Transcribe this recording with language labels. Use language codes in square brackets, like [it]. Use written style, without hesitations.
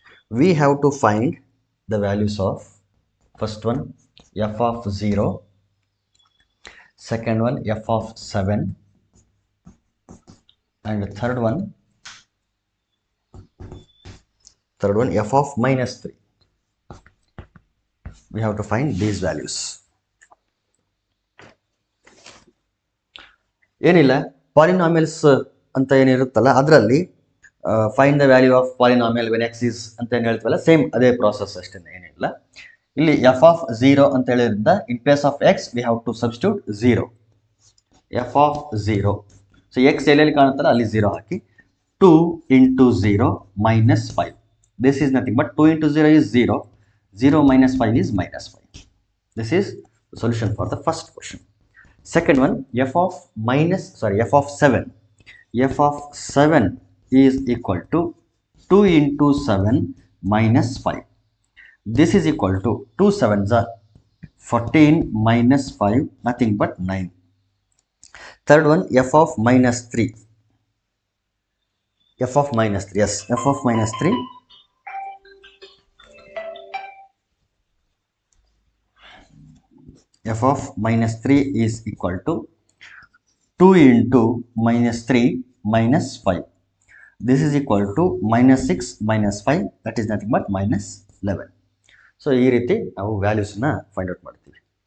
[en] We have to find the values of first one f of 0, second one f of 7, and the third one f of minus 3. We have to find these values. [kn] ಏನಿಲ್ಲ, polynomials ಅಂತ ಏನಿರುತ್ತಲ್ಲ ಅದರಲ್ಲಿ [en] find the value of polynomial when x is [kn] ಅಂತ ಏನು ಹೇಳ್ತೀವಲ್ಲ, same ಅದೇ process ಅಷ್ಟೇ, ಏನಿಲ್ಲ. ಇಲ್ಲಿ [en] f of 0 [kn] ಅಂತ ಹೇಳಿದ್ರಿಂದ [en] In place of x we have to substitute 0. F of 0, so x [kn] ಎಲ್ಲೆಲ್ಲಿ ಕಾಣುತ್ತಲ್ಲ ಅಲ್ಲಿ 0 ಹಾಕಿ [en] 2 into 0 minus 5. This is nothing but 2 into 0 is 0. 0 minus 5 is minus 5. This is the solution for the first question. Second one, f of 7. F of 7 is equal to 2 into 7 minus 5. This is equal to 2 sevens are 14 minus 5, nothing but 9. Third one, f of minus 3. F of minus 3, yes, f of minus 3. F of minus 3 is equal to 2 into minus 3 minus 5. This is equal to minus 6 minus 5, that is nothing but minus 11. [kn] So ಈ ರೀತಿ ನಾವು ವ್ಯಾಲ್ಯೂಸ್ನ find out ಮಾಡ್ತೀವಿ.